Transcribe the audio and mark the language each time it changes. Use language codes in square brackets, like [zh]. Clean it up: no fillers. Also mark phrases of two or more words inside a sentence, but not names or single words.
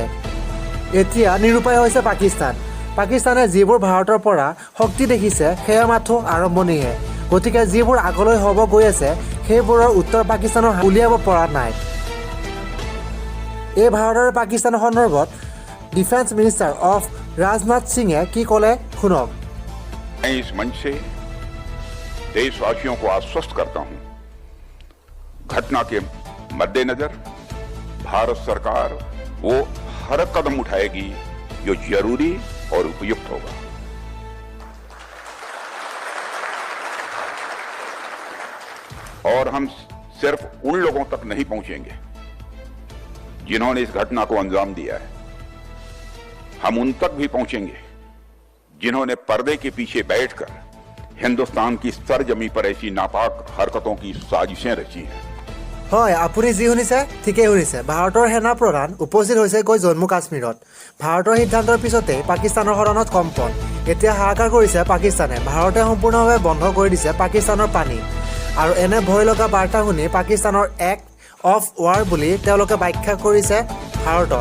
[as] এতিয়া নিৰুপায় হৈছে পাকিস্তানে যিবোৰ ভাৰতৰ পৰা শক্তি দেখিছে সেয়া মাথো আৰম্ভণিহে। গতিকে যিবোৰ আগলৈ হ'ব গৈ আছে সেইবোৰৰ উত্তৰ পাকিস্তানৰ উলিয়াব পৰা নাই। এই ভাৰতৰ পাকিস্তানৰ সন্দৰ্ভত [en] Defence Minister of [as] राजनाथ सिंह की कले सुनक। [hi] मैं इस मंच से देशवासियों को आश्वस्त करता हूं, घटना के मद्देनजर भारत सरकार वो हर कदम उठाएगी जो जरूरी और उपयुक्त होगा। और हम सिर्फ उन लोगों तक नहीं पहुंचेंगे जिन्होंने इस घटना को अंजाम दिया है, हम उन तक भी पहुंचेंगे जिन्होंने पर्दे के पीछे बैठकर हिंदुस्तान की सरजमी पर ऐसी नापाक हरकतों की साजिशें रची हैं। [as] হয়, আপুনি যি শুনিছে ঠিকেই শুনিছে। ভাৰতৰ সেনা প্ৰধান উপস্থিত হৈছে গৈ জম্মু কাশ্মীৰত। ভাৰতৰ সিদ্ধান্তৰ পিছতে পাকিস্তানৰ সদনত কম্পন। এতিয়া হাহাকাৰ কৰিছে পাকিস্তানে। ভাৰতে সম্পূৰ্ণভাৱে বন্ধ কৰি দিছে পাকিস্তানৰ পানী। আৰু এনে ভয় লগা বাৰ্তা শুনি পাকিস্তানৰ [en] act of war [as] বুলি তেওঁলোকে ব্যাখ্যা কৰিছে ভাৰতক।